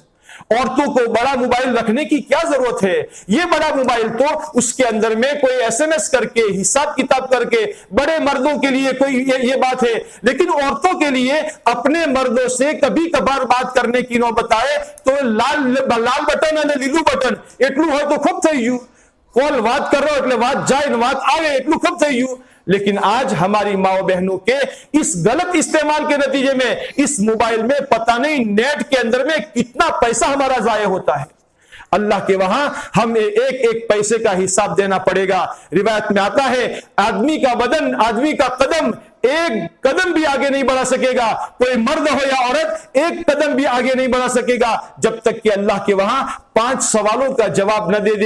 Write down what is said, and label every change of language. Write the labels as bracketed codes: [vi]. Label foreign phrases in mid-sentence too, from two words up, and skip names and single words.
[ur] عورتوں کو بڑا موبائل رکھنے کی کیا ضرورت ہے؟ یہ بڑا موبائل تو اس کے اندر میں کوئی SMS کر کے، حساب کتاب کر کے، بڑے مردوں کے لیے کوئی یہ بات ہے، لیکن عورتوں کے لیے اپنے مردوں سے کبھی کبھار بات کرنے کی نوبت آئے تو لال بٹن اور لیلو بٹن [gu] એટલું હોય તો ખૂબ થઈ ગયું، કોલ વાત કરો એટલે વાત જાય ને વાત આવે એટલું ખૂબ થઈ ગયું۔ [ur] لیکن آج ہماری ماں و بہنوں کے اس غلط استعمال کے نتیجے میں اس موبائل میں پتہ نہیں نیٹ کے اندر میں کتنا پیسہ ہمارا ضائع ہوتا ہے۔ اللہ کے وہاں ہم ایک پیسے کا حساب دینا پڑے گا۔ روایت میں آتا ہے آدمی کا بدن، آدمی کا قدم ایک قدم بھی آگے نہیں بڑھا سکے گا، کوئی مرد ہو یا عورت ایک قدم بھی آگے نہیں بڑھا سکے گا جب تک کہ اللہ کے وہاں 5 سوالوں کا جواب نہ دے دے۔